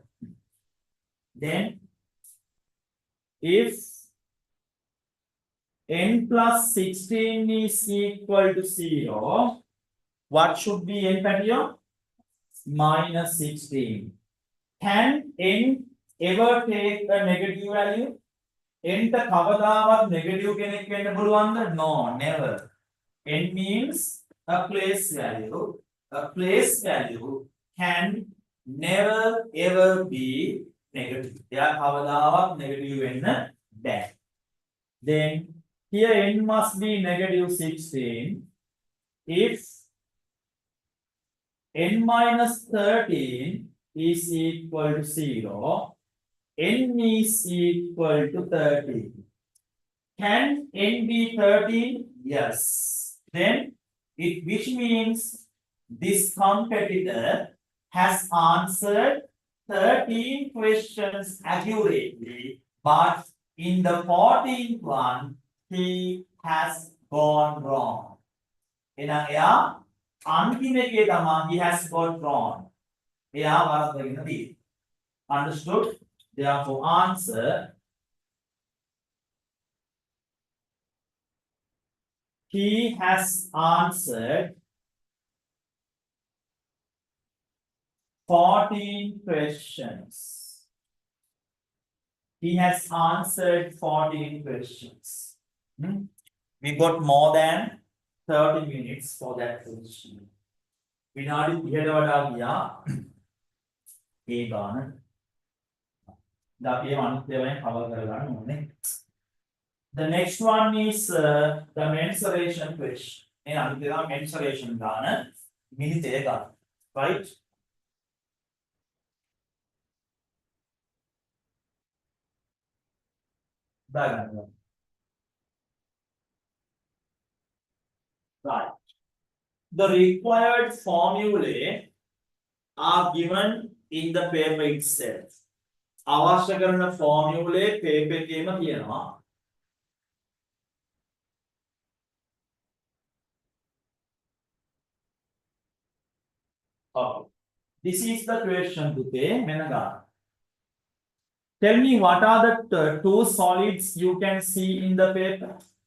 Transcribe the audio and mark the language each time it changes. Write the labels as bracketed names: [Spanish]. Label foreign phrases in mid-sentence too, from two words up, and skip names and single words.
[English] Then if n plus 16 is equal to 0, what should be n here? Minus 16. Can n ever take a negative value? [Sinhala] n ට කවදාවත් negative කෙනෙක් වෙන්න පුළුවන්ද? [English] No, never. n means a place value. A place value can never ever be negative. [Sinhala] එයා කවදාවත් negative වෙන්න බෑ. [English] Then here n must be negative 16 if n minus 13 is equal to 0. N is equal to 13. Can n be 13? Yes. Then which means this competitor has answered 13 questions accurately, but in the 14th one he has gone wrong. [Sinhala] එහෙනම් එයා අන්තිම එකේ තමයි [English] he has got wrong. [Sinhala] එයා වරද්දගෙන තියෙන්නේ. [English] Understood? Therefore, answer he has answered 14 questions. He has answered 14 questions. We got more than 30 minutes for that question. [Sinhala] විනාඩි 30කට වඩා ගියා ඒ ගාන. [English] The next one is the mensuration question. Mensuration right? Right. The required formulae are given in the paper itself. [Sinhala] අවශ්‍ය කරන ෆෝමියුලේ පේපර් එකේම තියෙනවා. [English] Okay. This is the question today, Menaga. Tell me what are the two solids you can see in the paper?